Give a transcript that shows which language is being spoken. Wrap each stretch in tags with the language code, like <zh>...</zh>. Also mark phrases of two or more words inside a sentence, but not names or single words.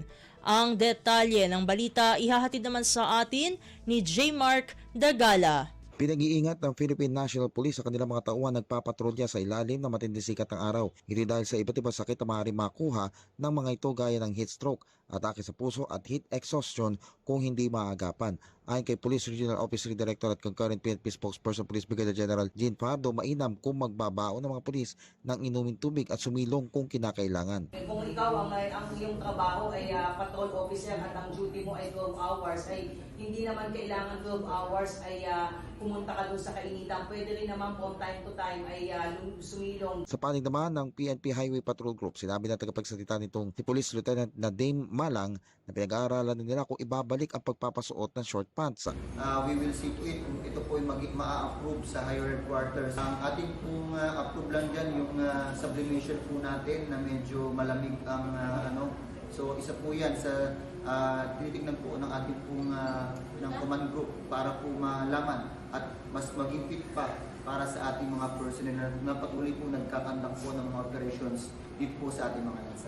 <tl>Ang detalye ng balita ihahatid naman sa atin ni J. Mark Dagala. Pinag-iingat ng Philippine National Police sa kanilang mga tauhan nagpapatrolya sa ilalim ng matinding sikat ng araw. Hindi dahil sa iba't ibang sakit na maaaring makuha ng mga ito gaya ng</tl> <en>heat stroke,</en> <tl>atake sa puso at</tl> <en>heat exhaustion</en> <tl>kung hindi maagapan. Ayon kay Police Regional Office Director at Concurrent PNP Spokesperson Police Brigadier General Jean Pardo, mainam kung magbabaon ng mga pulis ng inuming tubig at sumilong kung kinakailangan. Kung ikaw ang iyong trabaho ay</tl> <en>patrol officer</en> <tl>at ang duty mo ay 12 hours, ay hindi naman kailangan 12 hours ay pumunta ka doon sa kainitan. Pwede rin naman</tl> <en>from time to time</en> <tl>ay sumilong. Sa panig naman ng PNP Highway Patrol Group, sinabi na tagapagsalita nitong si Police Lieutenant na Dame Malang na pinag-aaralan nila kung ibabalik ang pagpapasuot ng short pants.</tl> <en>We will see to it</en> <tl>kung ito po ay ma-approve sa</tl> <en>higher headquarters.</en> <tl>Ang ating pong approve lang dyan yung sublimation po natin na medyo malamig ang So isa po yan sa tinitignan po ng ating pong ng</tl> <en>command group</en> <tl>para po malaman at mas maging fit pa para sa ating mga personnel na patuloy po nagkakandak po ng mga operations dito po sa ating mga lansangan.</tl>